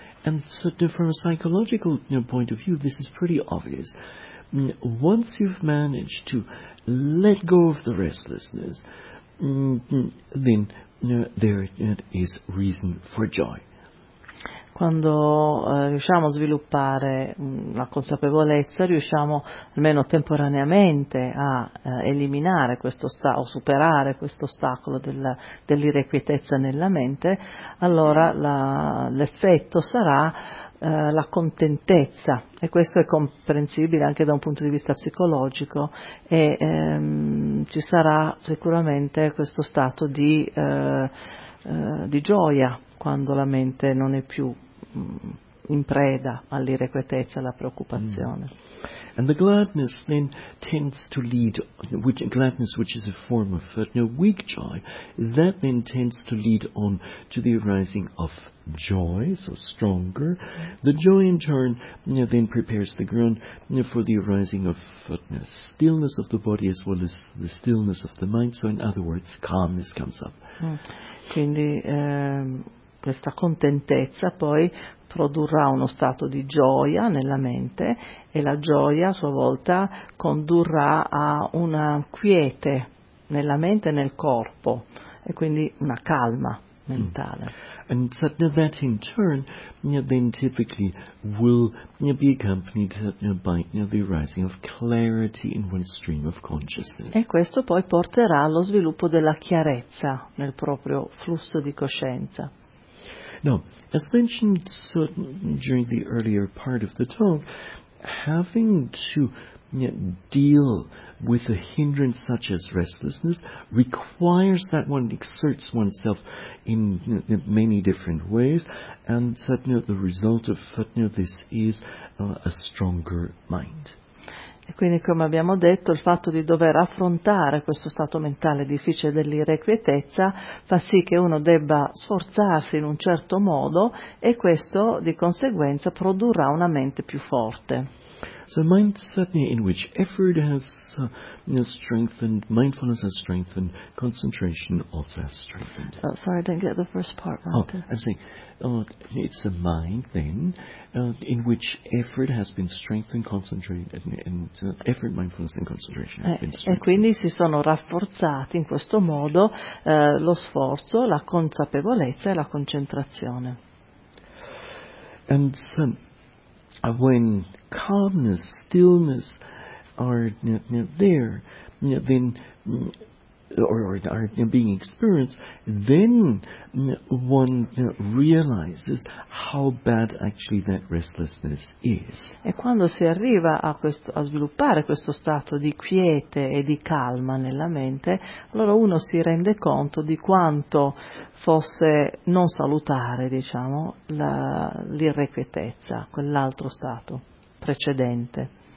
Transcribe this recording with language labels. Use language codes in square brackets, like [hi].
[en] And from a psychological point of view, this is pretty obvious. Once you've managed to let go of the restlessness, then there is reason for joy. [it] Quando riusciamo a sviluppare la consapevolezza, riusciamo almeno temporaneamente a eliminare questo ostacolo, superare questo ostacolo dell'irrequietezza nella mente, allora l'effetto sarà la contentezza, e questo è comprensibile anche da un punto di vista psicologico, e ci sarà sicuramente questo stato di gioia quando la mente non è più in preda all'irrequietezza, alla preoccupazione. Mm. [en] And the gladness then tends to lead, which gladness, which is a form of fetna, weak joy, that then tends to lead on to the arising of joy, so stronger. The joy in turn, then prepares the ground for the arising of stillness of the body as well as the stillness of the mind. So in other words, calmness comes up. Mm. [it] Quindi questa contentezza poi produrrà uno stato di gioia nella mente e la gioia a sua volta condurrà a una quiete nella mente e nel corpo e quindi una calma mentale. Mm. [en] And so that in turn then typically will be accompanied by the rising of clarity in one stream of consciousness. [it] E questo poi porterà allo sviluppo della chiarezza nel proprio flusso di coscienza. [en] Now, as mentioned during the earlier part of the talk, having to deal with a hindrance such as restlessness requires that one exerts oneself in many different ways, and the result of this is a stronger mind. [it] E quindi, come abbiamo detto, il fatto di dover affrontare questo stato mentale difficile dell'irrequietezza fa sì che uno debba sforzarsi in un certo modo e questo, di conseguenza, produrrà una mente più forte. [en] So a mind certainly in which effort has strengthened, mindfulness has strengthened, concentration also has strengthened. Oh, sorry, I didn't get the first part. Oh, I'm saying, it's a mind then in which effort has been strengthened, concentrated, and effort, mindfulness and concentration have been strengthened. [it] E quindi si sono rafforzati in questo modo lo sforzo, la consapevolezza e la concentrazione. [en] And when calmness, stillness are there, then, or are being experienced, then one realizes how bad actually that restlessness is. [it] E quando si arriva a sviluppare questo stato di quiete e di calma nella mente, allora uno si rende conto di quanto fosse non salutare, diciamo, l'irrequietezza, quell'altro stato precedente.